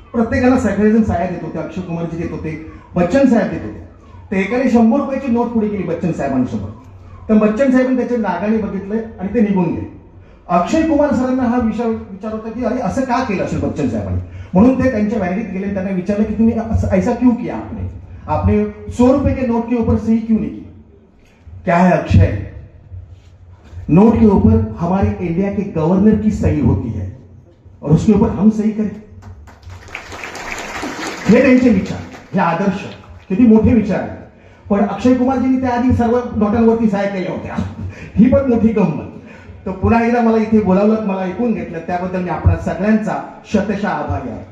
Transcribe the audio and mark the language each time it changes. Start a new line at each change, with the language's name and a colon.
Marathi: प्रत्येकाला सगळेजण सह्या देत होते. अक्षय कुमारजी देत होते, बच्चन साहेब देत होते. ते एकाने 100 रुपयाची नोट पुढे केली बच्चन साहेबांसमोर. तर बच्चन साहेबांनी त्याच्या रागाने बघितलं आणि ते निघून गेले. अक्षय कुमार सरांना हा विचार होता की अरे असं का केलं असेल बच्चन साहेबांनी, म्हणून ते त्यांच्या वॅलिडीत गेले. त्यांना विचारलं की
Hindi: तुम्ही ऐसा क्यों किया, आपने 100 रुपए के नोट के ऊपर सही क्यों नहीं की. क्या है अक्षय, नोट के ऊपर हमारे इंडिया के गवर्नर की सही होती है और उसके ऊपर हम सही करें.
Marathi: हे त्यांचे विचार, हे आदर्श किती मोठे विचार आहेत. पण अक्षय कुमारजींनी त्याआधी सर्व नोटांवरती सह्या केल्या होत्या, ही पण मोठी गंमत. तर पुन्हा एकदा मला इथे बोलावलं, मला ऐकून घेतलं, त्याबद्दल मी आपल्या सगळ्यांचा शतशः आभारी आहे.